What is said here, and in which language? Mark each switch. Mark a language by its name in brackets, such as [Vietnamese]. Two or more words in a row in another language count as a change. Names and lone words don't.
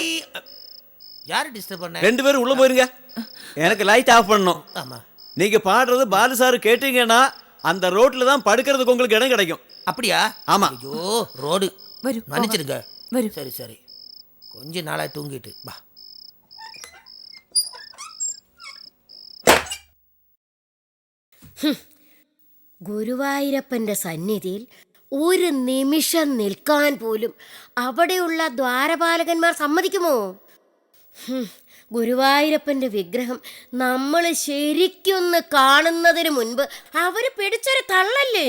[Tamil] யாரு டிஸ்டர்ப் பண்ண? 2 பேரும் உள்ள போயிருங்க. எனக்கு [English] light off [Tamil] பண்ணணும். ஆமா. நீங்க பாடுறது பாலு சார் கேட்டீங்கன்னா அந்த ரோட்ல தான் படுக்கிறதுக்கு உங்களுக்கு இடம் கிடைக்கும். அப்படியா? ஆமா. ஐயோ ரோடு வரும். மன்னிச்சிடுங்க. வரும். சரி சரி, கொஞ்ச நாளா தூங்கிட்டு வா. [Malayalam] ഗുരുവായൂരപ്പന്റെ സന്നിധിയിൽ ഒരു നിമിഷം നിൽക്കാൻ പോലും അവിടെയുള്ള ദ്വാരപാലകന്മാർ സമ്മതിക്കുമോ? ഗുരുവായൂരപ്പന്റെ വിഗ്രഹം നമ്മൾ ശരിക്കൊന്ന് കാണുന്നതിന് മുൻപ് അവര് പിടിച്ചൊരു തള്ളല്ലേ.